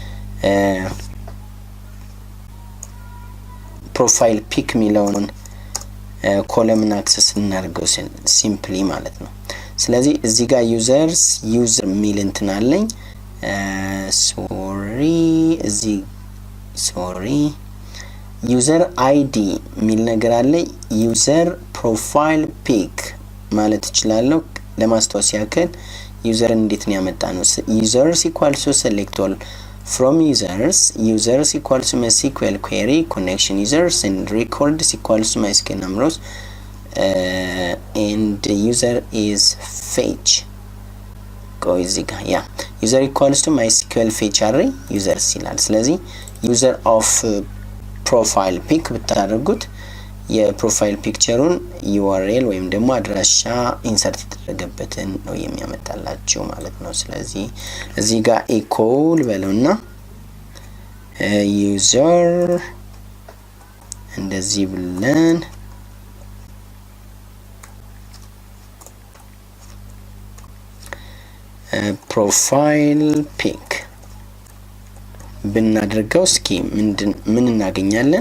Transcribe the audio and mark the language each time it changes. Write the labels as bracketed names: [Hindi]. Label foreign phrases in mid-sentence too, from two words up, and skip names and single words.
[English] profile pic [Amharic] ሚለውን ኮለምን አክሰስ እናድርገው ሲምፕሊ ማለት ነው። ስለዚህ እዚህ ጋር ዩዘር ሚል እንትን አለኝ [English] user ID [Amharic] ሚል ነገር አለ። [English] user profile pic [Amharic] ማለት እችላለሁ። ለማስታወስ ያክል ዩዘር እንዴት ነው ያመጣነው? [English] users equals to select all from users equals to MySQL query connection users and records equals to MySQL numbers and user is fetch user equals to MySQL fetch array users [Amharic] ይላል። ስለዚህ [English] user of profile pic [Amharic] ብታደርጉት የፕሮፋይል ፒክቸሩን URL ወይም ደግሞ አድራሻ ኢንሰርት የተደረገበትን ነው የሚያመጣላችሁ ማለት ነው። ስለዚህ እዚህ ጋር ኢኮል በለውና ዩዘር እንደዚህ ብለን [English] profile pic [Amharic] ብናደርገው እስኪ ምን እናገኛለን?